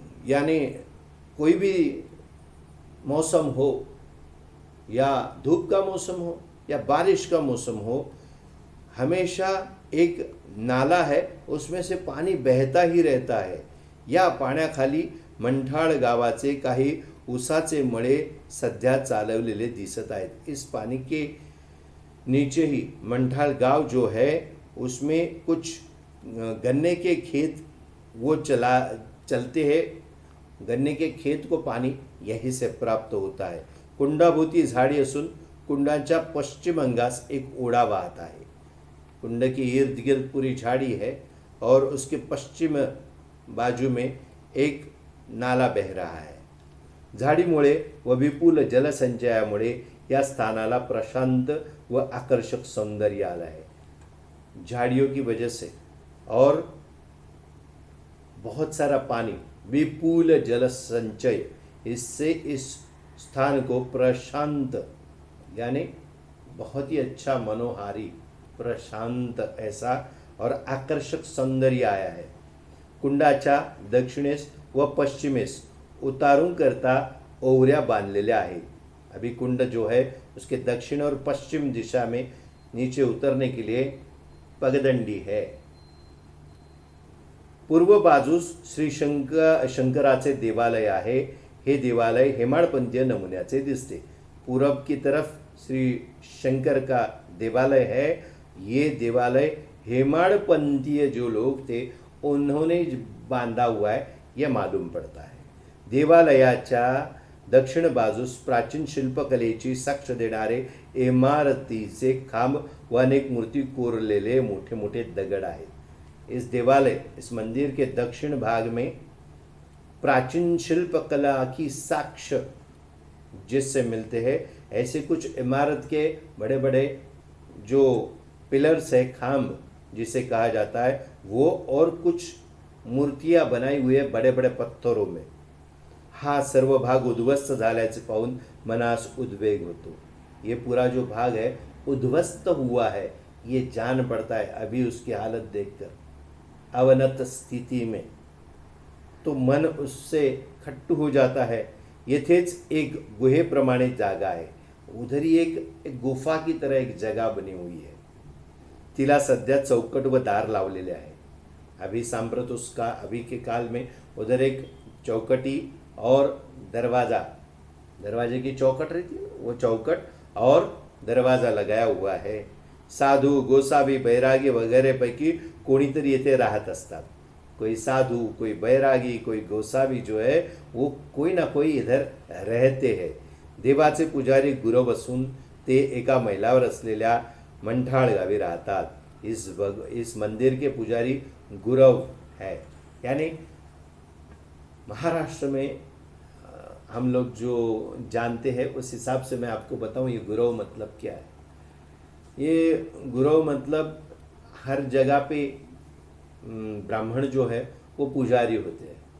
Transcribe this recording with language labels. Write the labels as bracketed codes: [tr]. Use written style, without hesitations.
[hi] यानी कोई भी मौसम हो, या धूप का मौसम हो या बारिश का मौसम हो, हमेशा एक नाला है, उसमें से पाणी बहता ही रहता है. [mr] या पाण्याखाली मंठाळ गावाचे काही ऊसाचे मळे सध्या चालवलेले दिसत आहेत. [hi] इस पानी के नीचे ही मंठाळ गांव जो है उसमें कुछ गन्ने के खेत वो चलते हैं. गन्ने के खेत को पानी यहीं से प्राप्त होता है. [mr] कुंडाभोवती झाडी असून कुंडाच्या पश्चिम अंगास एक ओढा वाहत आहे. [hi] कुंड के इर्द गिर्द पूरी झाड़ी है और उसके पश्चिम बाजू में एक नाला बह रहा है. [mr] झाडीमुळे व विपुल जलसंचयामुळे या स्थानाला प्रशांत व आकर्षक सौंदर्य आला है. [hi] झाड़ियों की वजह से और बहुत सारा पानी, विपुल जल संचय, इससे इस स्थान को प्रशांत यानी बहुत ही अच्छा, मनोहारी, प्रशांत ऐसा और आकर्षक सौंदर्य आया है. [mr] कुंडाच्या दक्षिणेस व पश्चिमेस उतारून करता ओवऱ्या बांधलेल्या आहेत. [hi] अभी कुंड जो है उसके दक्षिण और पश्चिम दिशा में नीचे उतरने के लिए पगदंडी है. [mr] पूर्व बाजूस श्री शंकराचे देवालय आहे. हे देवालय हेमाडपंथीय नमुन्याचे दिसते. [hi] पूरब की तरफ श्री शंकर का देवालय है. ये देवालय हेमाडपंथीय जो लोग थे उन्होंने बांधा हुआ है, यह मालूम पड़ता है. [mr] देवालयाच्या दक्षिण बाजूस प्राचीन शिल्पकलेची साक्ष देणारे इमारतीचे खांब व अनेक मूर्ति कोरलेले मोठे मोठे दगड आहेत. [hi] इस मंदिर के दक्षिण भाग में प्राचीन शिल्पकला की साक्ष्य जिससे मिलते हैं, ऐसे कुछ इमारत के बड़े बड़े जो पिलर्स है, खांब जिसे कहा जाता है, वो और कुछ मूर्तियां बनाई हुई है बड़े बड़े पत्थरों में. [mr] हा सर्व भाग उद्ध्वस्त झाल्याचे पाहून मनास उद्वेग होतो. [hi] ये पूरा जो भाग है उद्ध्वस्त हुआ है, ये जान पड़ता है अभी उसकी हालत देखकर. अवनत स्थिति में तो मन उससे खट्टू हो जाता है. [mr] येथेच एक गुहेप्रमाणे जागा है. [hi] उधर ही एक गुफा की तरह एक जगह बनी हुई है. [mr] तिला सध्या चौकट व दार लावलेले आहे. [hi] अभी सांप्रत उसका अभी के काल में उधर एक चौकटी और दरवाजे की चौकट रहती है, वो चौकट और दरवाजा लगाया हुआ है. [mr] साधू, गोसावी, बैरागी वगैरह पैकी कोणीतरी येथे राहत असतात. [hi] कोई साधु, कोई बैरागी, कोई गोसावी जो है वो कोई ना कोई इधर रहते हैं. [mr] देवाचे पुजारी गुरव असून ते एका मैलावर असलेल्या मंठाळ गावी राहतात. [hi] इस मंदिर के पुजारी गुरव है. यानी महाराष्ट्र में हम लोग जो जानते हैं उस हिसाब से मैं आपको बताऊं ये गुरव मतलब क्या है. ये गुरव मतलब हर जगह पे ब्राह्मण जो है वो पुजारी होते हैं.